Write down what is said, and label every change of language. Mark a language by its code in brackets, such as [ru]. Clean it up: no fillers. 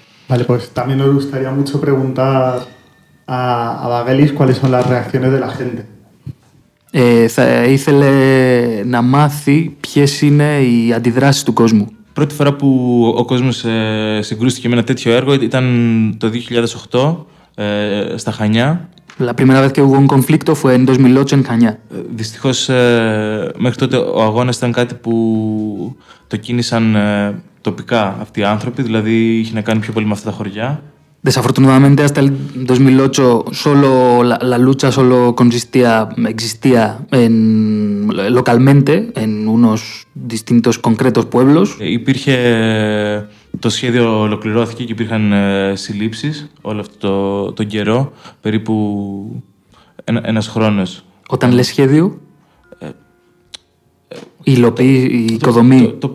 [es] Vale, pues también nos gustaría mucho preguntar a Vagelis, ¿cuáles son las reacciones de la gente? [el] Θα ήθελε να μάθει ποιες είναι οι αντιδράσεις του κόσμου. Πρώτη φορά που ο κόσμος συγκρούστηκε με ένα τέτοιο έργο ήταν το 2008 στα Χανιά. [es] La primera vez que hubo un conflicto fue en 2008 en Χανιά. [el] Δυστυχώς μέχρι τότε ο αγώνας ήταν κάτι που το κίνησαν τοπικά αυτοί οι άνθρωποι, δηλαδή είχε να κάνει πιο πολύ με αυτά τα χωριά. [es] Desafortunadamente, hasta el 2008, solo la lucha solo existía en, localmente, en unos distintos concretos pueblos. [el] Υπήρχε, το σχέδιο ολοκληρώθηκε και υπήρχαν συλλήψεις όλο αυτό τον καιρό, περίπου ένας χρόνος. Όταν λες σχέδιο, οικοδομή.